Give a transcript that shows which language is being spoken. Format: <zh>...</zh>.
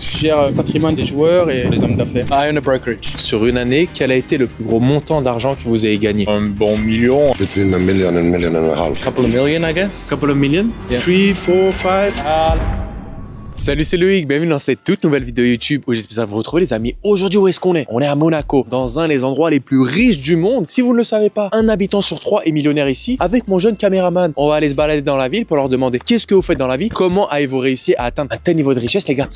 <fr>Je gère le patrimoine des joueurs et des hommes d'affaires.</fr> <en>I own a brokerage.</en> <fr>Sur une année, quel a été le plus gros montant d'argent que vous avez gagné? Un bon million.</fr> <en>Between a million and a half. Couple of million, I guess. Couple of million? Yeah. 3, 4, 5.</en> <fr>Salut, c'est Loïc, bienvenue dans cette toute nouvelle vidéo YouTube où j'espère vous retrouver les amis. Aujourd'hui, où est-ce qu'on est? On est à Monaco, dans un des endroits les plus riches du monde. Si vous ne le savez pas, un habitant sur 3 est millionnaire ici. Avec mon jeune caméraman, on va aller se balader dans la ville pour leur demander qu'est-ce que vous faites dans la vie, comment avez-vous réussi à atteindre un tel niveau de richesse, les gars.</fr>